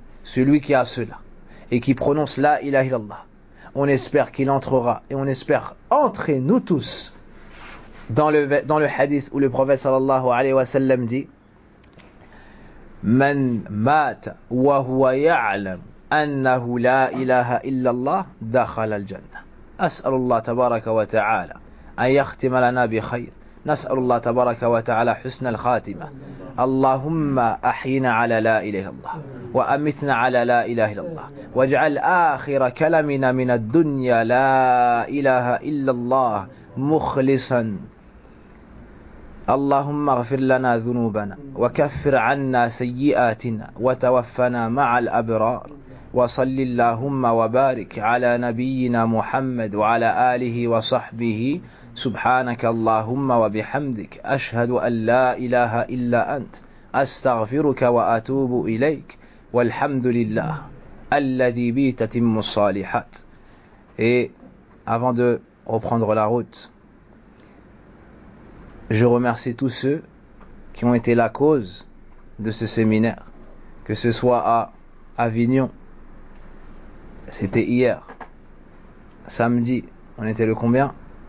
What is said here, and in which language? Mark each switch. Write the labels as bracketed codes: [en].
[fr] Celui qui a cela et qui prononce la ilaha illallah, on espère qu'il entrera et on espère entrer nous tous dans le hadith où le prophète sallallahu alayhi wa sallam dit [ar] من مات وهو يعلم أنه لا إله إلا الله دخل الجنة. أسأل الله تبارك وتعالى أن يختم لنا بخير. نسأل الله تبارك وتعالى حسن الخاتمة. اللهم أحينا على لا إله إلا الله وأمتنا على لا إله إلا الله واجعل آخر كلامنا من الدنيا لا إله إلا الله مخلصا. اللهم اغفر لنا ذنوبنا وكفر عنا سيئاتنا وتوفنا مع الأبرار وصل اللهم وبارك على نبينا محمد وعلى آله وصحبه. سبحانك اللهم وبحمدك أشهد أن لا إله إلا أنت أستغفرك وأتوب إليك والحمد لله الذي بي تتم الصالحات. [fr] Et avant de reprendre la route, je remercie tous ceux qui ont été la cause de ce séminaire, que ce soit à Avignon, c'était hier, samedi, on était le combien ?